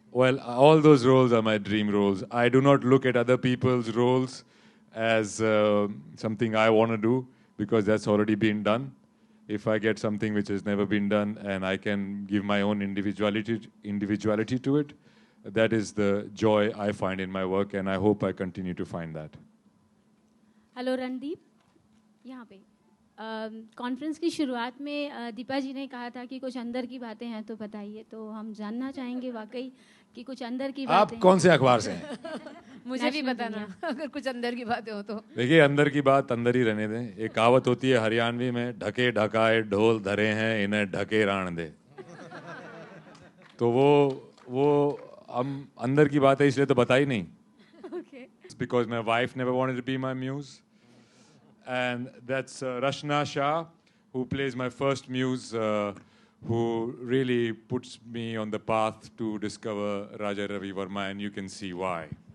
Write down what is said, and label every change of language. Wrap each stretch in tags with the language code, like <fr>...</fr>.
<en>Well, all those roles are my dream roles. I do not look at other people's roles as something I want to do because that's already been done. If I get something which has never been done and I can give my own individuality to it, that is the joy I find in my work, and I hope I continue to find that.</en> <hi>Hello, Randeep. यहाँ पे. Conference की शुरुआत में दीपा जी ने कहा था कि कुछ अंदर की बातें हैं तो बताइए, तो हम जानना चाहेंगे वाकई कि कुछ अंदर की आप बातें कौन से अखबार से हैं? मुझे भी बताना अगर कुछ अंदर की बातें हो तो। देखिए, अंदर की बात अंदर ही रहने दें। एक कहावत होती है हरियाणवी में, ढके ढकाए ढोल धरे हैं, इन्हें ढके राण दे। तो वो हम अंदर की बात है इसलिए तो बता ही नहीं। Okay.</hi> <en>It's because my wife never wanted to be my muse, and that's Rashna Shah, who plays my first muse, who really puts me on the path to discover Raja Ravi Verma, and you can see why.</en>